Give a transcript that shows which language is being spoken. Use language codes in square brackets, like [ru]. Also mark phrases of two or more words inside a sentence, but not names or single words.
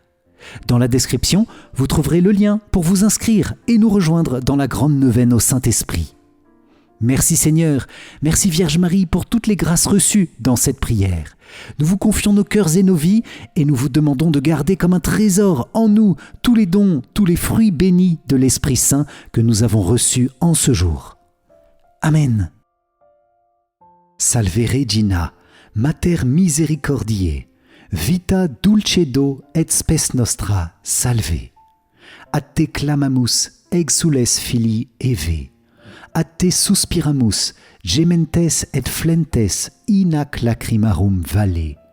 [fr] Dans la description, vous trouverez le lien pour vous inscrire et nous rejoindre dans la grande neuvaine au Saint-Esprit. Merci Seigneur, merci Vierge Marie pour toutes les grâces reçues dans cette prière. Nous vous confions nos cœurs et nos vies et nous vous demandons de garder comme un trésor en nous tous les dons, tous les fruits bénis de l'Esprit Saint que nous avons reçus en ce jour. Amen. [la] Salve Regina, Mater Misericordiae, vita dulcedo et spes nostra, salve. Ad te clamamus, exules filii Eve. Ad te suspiramus, gementes et flentes in ac lacrimarum valle.